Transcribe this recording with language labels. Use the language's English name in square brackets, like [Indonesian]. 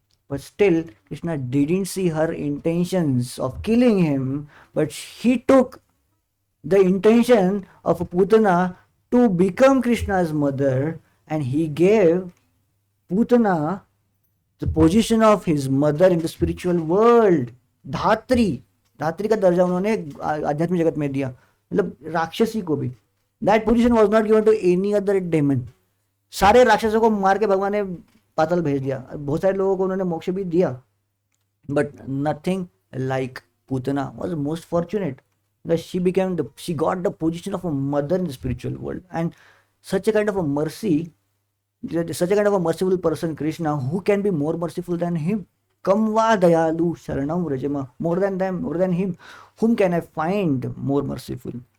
[English] But still, Krishna didn't see her intentions of killing him, but he took the intention of Putana to become Krishna's mother, and he gave Putana the position of his mother in the spiritual world. [Hindi] धात्री का दर्जा उन्होंने आध्यात्मिक जगत में दिया, मतलब राक्षसी को भी. [English] That position was not given to any other demon. [Hindi] सारे राक्षसों को मार के भगवान ने पाताल भेज दिया. बहुत सारे लोगों को उन्होंने मोक्ष भी दिया, [English] but nothing like Putana was most fortunate. She got the position of a mother in the spiritual world, and such a kind of a mercy, such a kind of a merciful person, Krishna, who can be more merciful than him? [Sanskrit] Kam va dayalu sharanam vrajama. [English] More than them, more than him, whom can I find more merciful?